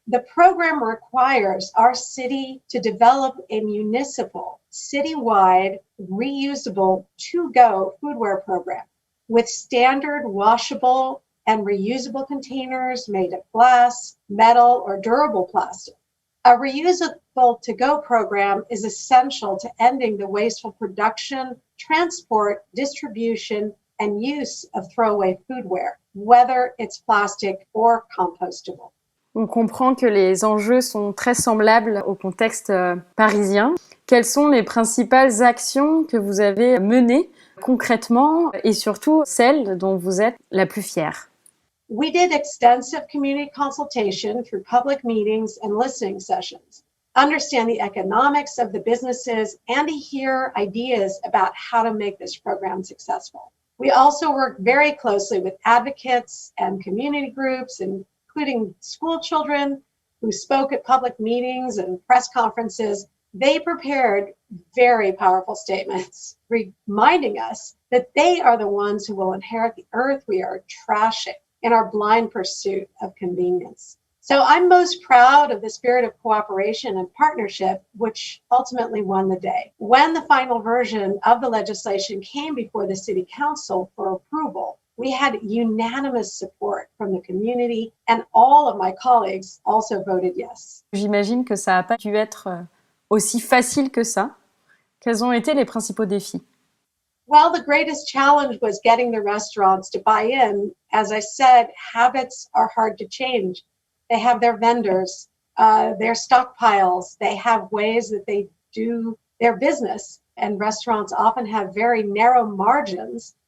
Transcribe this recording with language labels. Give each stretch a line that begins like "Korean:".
English: The program requires our city to develop a municipal, citywide, reusable to-go foodware program with standard washable and reusable containers made of glass, metal, or durable plastic. A reusable to-go program is essential to ending the wasteful production, transport, distribution, and use of throwaway foodware, whether it's plastic or compostable.
French: On comprend que les enjeux sont très semblables au contexte parisien. Quelles sont les principales actions que vous avez menées concrètement et surtout celles dont vous êtes la plus fière?
English: We did extensive community consultation through public meetings and listening sessions, understand the economics of the businesses, and to hear ideas about how to make this program successful. We also worked very closely with advocates and community groups, including school children who spoke at public meetings and press conferences. They prepared very powerful statements, reminding us that they are the ones who will inherit the earth we are trashing in our blind pursuit of convenience. So I'm most proud of the spirit of cooperation and partnership, which ultimately won the day. When the final version of the legislation came before the City Council for approval, we had unanimous support from the community, and all of my colleagues also voted yes.
French: J'imagine que ça n'a pas dû être aussi facile que ça. Quels ont été les principaux défis?
English: Well, the greatest challenge was getting the restaurants to buy in. As I said, habits are hard to change. They have their vendors, their stockpiles. They have ways that they do their business. And restaurants often have very narrow margins.